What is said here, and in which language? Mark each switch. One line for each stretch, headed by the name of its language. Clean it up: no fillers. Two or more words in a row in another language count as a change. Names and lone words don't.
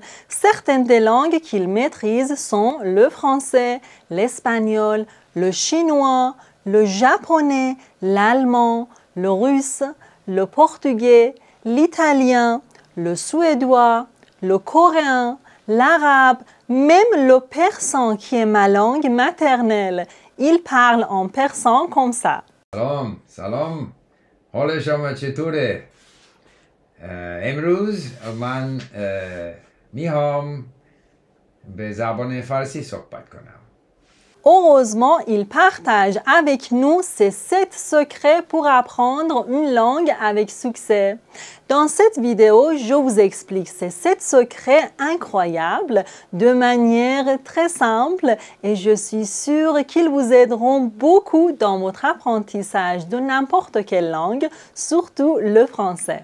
French: Certaines des langues qu'il maîtrise sont le français, l'espagnol, le chinois, le japonais, l'allemand, le russe, le portugais, l'italien, le suédois, le coréen, l'arabe, même le persan qui est ma langue maternelle. Il parle en persan comme ça.
Persian: سلام سلام حال شما چطوره؟ امروز من میخوام به زبان فارسی صحبت کنم.
French: Heureusement, il partage avec nous ses 7 secrets pour apprendre une langue avec succès. Dans cette vidéo, je vous explique ces 7 secrets incroyables de manière très simple et je suis sûre qu'ils vous aideront beaucoup dans votre apprentissage de n'importe quelle langue, surtout le français.